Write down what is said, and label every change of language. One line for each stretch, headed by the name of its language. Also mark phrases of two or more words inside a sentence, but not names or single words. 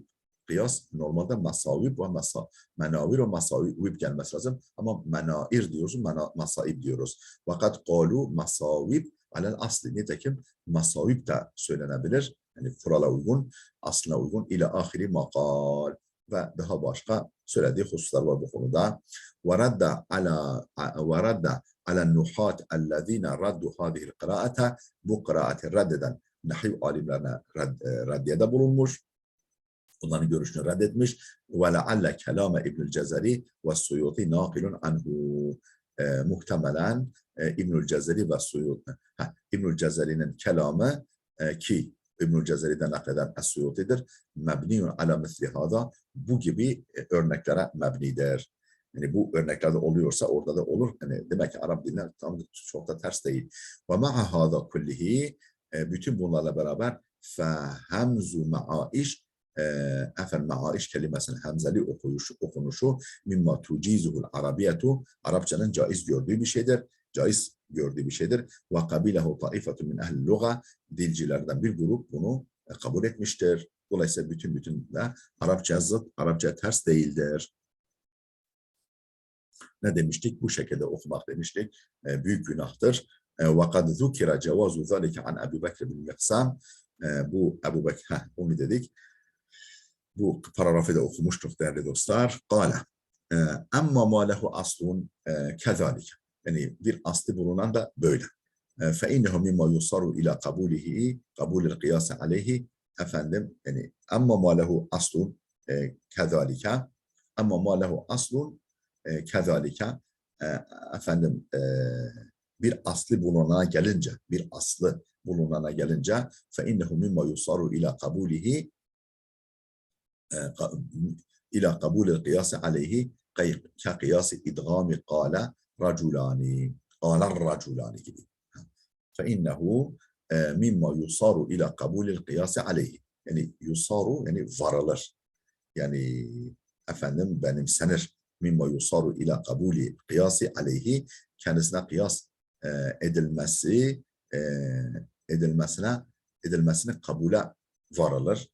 Turkish: Kıyas normalde masavib ve menavir ve masavib gelmesi lazım. Ama menair diyoruz, masaib diyoruz. Fakat
Arabic: قالوا مصاوب على الأصل.
Turkish: Nitekim masavib de söylenebilir. Yani kurala uygun, aslına uygun.
Arabic: إلى آخر ما قال.
Turkish: Ve daha başka söylediği hususlar var bu konuda.
Arabic: وَرَدَّ عَلَى النُّحَاتِ الَّذ۪ينَ رَدُّ هَذِهِ الْقِرَاءَةَ
Turkish: bu kıraati reddeden nahiv alimlerine reddiyede bulunmuş. Onların görüşünü reddetmiş.
Arabic: وَلَعَلَّ كَلَامَ İbnül Cezeri ve Suyuti نَاقِلٌ anhu.
Turkish: Muhtemelen İbnül Cezeri ve Suyuti. İbnül Cezeri'nin kelamı ki İbnül Cezeri'den nakleden Es-Suyuti'dir.
Arabic: مبني على مثل هذا.
Turkish: Bu gibi örneklere mebnidir. Yani bu örneklerde oluyorsa orada da olur. Yani demek ki Arap diline tam çok da ters değil.
Arabic: ومع هذا كله
Turkish: bütün bunlarla beraber
Arabic: فهمز معايش
Turkish: ma'aiş kelimesinin hemzeli okunuşu
Arabic: مما تجيزه العربية
Turkish: Arapçanın caiz gördüğü bir şeydir. Caiz gördüğü bir şeydir.
Arabic: وقبله طائفة من أهل اللغة
Turkish: dilcilerden bir grup bunu kabul etmiştir. Dolayısıyla bütün de Arapça zıt, Arapça ters değildir. Ne demiştik? Bu şekilde okumak demiştik. Büyük günahtır.
Arabic: وَقَدْ ذُكِرَ جَوَازُ ذَلِكَ عَنْ أَبِي بَكْرِ بِنْ مِقْسَامٍ
Turkish: bu Ebu Bekir, onu dedik. Bu paragrafı da okumuştuk değerli dostlar.
Arabic: قَالَ اَمَّا مَا لَهُ أَصْلٌ كَذَٰلِكَ
Turkish: yani bir aslı bulunan da böyle.
Arabic: فَاِنَّهُ مِمَّا يُصَرُ اِلَى قَبُولِهِ قَبُولِ الْقِيَاسِ عَلَيْهِ
Turkish: efendim yani
Arabic: اَمَّا مَا لَهُ أَصْلٌ كَذَٰلِكَ اَمَّا مَا لَهُ أَصْلٌ kezalika
Turkish: efendim bir aslı bulunana
Arabic: gelince فإنه مما يصار إلى قبوله إلى قبول القياس عليه كقياس إدغام قال رجلان gibi فإنه مما يصار إلى قبول القياس عليه yani yusaru
Turkish: yani varılır yani efendim benimsenir
Arabic: مما يصار إلى قبول القياس عليه
Turkish: kendisine kıyas edilmesine kabule varılır.